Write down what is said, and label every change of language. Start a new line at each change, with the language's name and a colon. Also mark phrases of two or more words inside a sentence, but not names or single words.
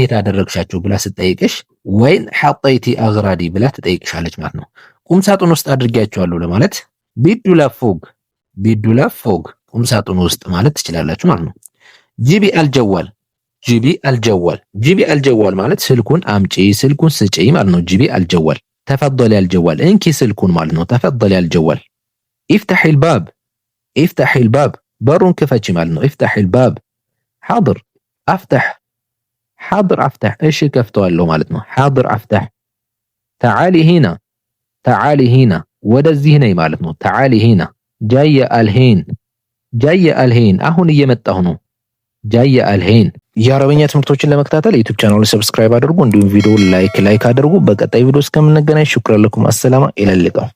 Amharic: የት አደረግሻቸው ብላ ስትጠይቅሽ
Arabic: وين حطيتي أغراضي
Amharic: ብላ ትጠይቅሻለች ማለት ነው። ቁም ሳጥን ውስጥ አድርጊያቸዋለሁ ለማለት
Arabic: بالدولاب فوق بالدولاب فوق
Amharic: ቁም ሳጥን ውስጥ ማለት ትችላላችሁ ማለት ነው።
Arabic: جيبي الجوال جيبي الجوال جيبي الجوال
Amharic: ማለት ስልኩን አምጪ ስልኩን ስጪ ማለት ነው።
Arabic: جيبي الجوال تفضل الجوال
Amharic: እንኪ ስልኩን ማለት ነው።
Arabic: تفضل الجوال افتح الباب افتح الباب
Amharic: በሩን ክፈቺ ማለት ነው።
Arabic: افتح الباب حاضر افتح حاضر افتح
Amharic: እሺ ከፍተዋለሁ ማለት ነው።
Arabic: حاضر افتح تعالي هنا تعالي هنا
Amharic: ወደዚህ ነይ ማለት ነው።
Arabic: تعالي هنا جاي الحين جاي الحين
Amharic: አሁን እየመጣሁ ነው።
Arabic: جاي الحين
Amharic: የአረበኛ ትምህርቶችን ለመከታተል ዩቲዩብ ቻናሉን ሰብስክራይብ አድርጉ። እንዲሁም ቪዲዮውን ላይክ አድርጉ። በቀጣይ ቪዲዮ እስከምንገናኝ
Arabic: شكرا لكم። السلامة إلى اللقاء